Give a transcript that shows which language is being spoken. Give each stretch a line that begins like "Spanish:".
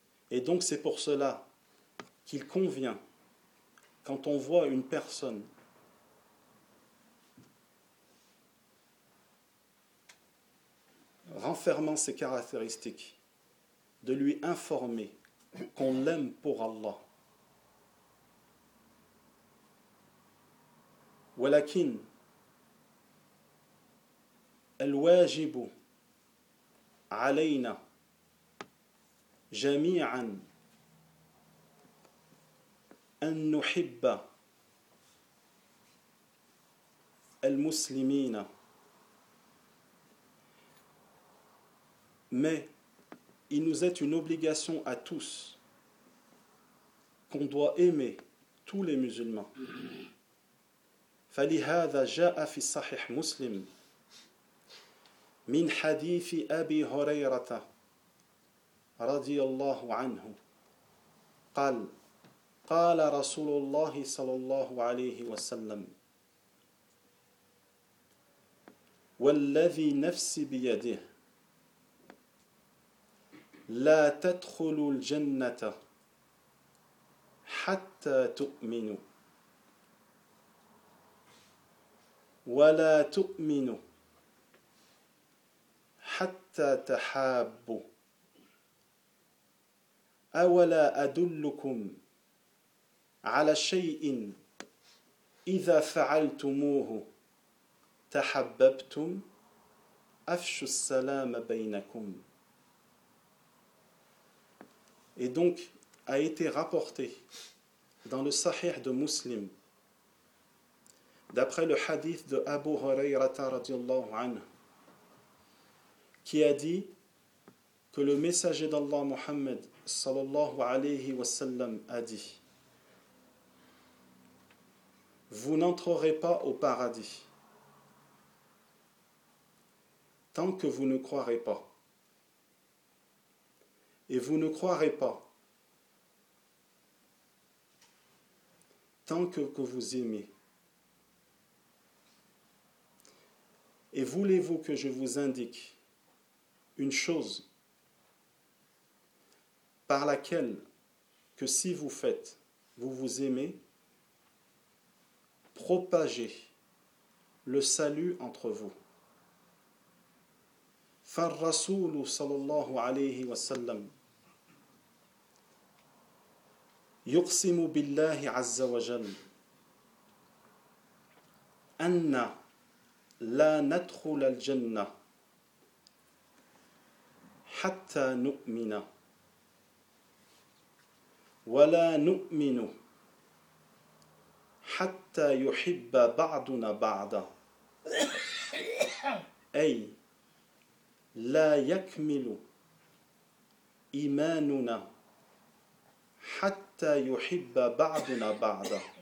French: Et donc c'est pour cela qu'il convient, quand on voit une personne renfermant ses caractéristiques, de lui informer qu'on l'aime pour Allah.
Arabic: Walakin الواجب علينا جميعا أن نحب المسلمين.
French: Mais il nous est une obligation à tous qu'on doit aimer tous les musulmans.
Arabic: فلهذا جاء في الصحيح مسلم من حديث أبي هريرة رضي الله عنه قال قال رسول الله صلى الله عليه وسلم والذي نفسي بيده لا تدخل الجنة حتى تؤمن ولا تؤمن حتى تحاب أولا أدلكم على شيء إذا فعلتموه تحببتم أفشوا السلام بينكم.
French: Et donc a été rapporté dans le Sahih de Muslim, d'après le hadith de Abu Hurayrata radiallahu anhu, qui a dit que le messager d'Allah Muhammad sallallahu alayhi wa sallam a dit: vous n'entrerez pas au paradis tant que vous ne croirez pas. Et vous ne croirez pas tant que vous aimez. Et voulez-vous que je vous indique une chose par laquelle que si vous faites, vous vous aimez, propagez le salut entre vous.
Arabic: فالرسول صلى الله عليه وسلم يقسم بالله عز وجل أن لا ندخل الجنة حتى نؤمن ولا نؤمن حتى يحب بعضنا بعضا أي لا يكمل إيماننا حتى يحب بعضنا بعضا.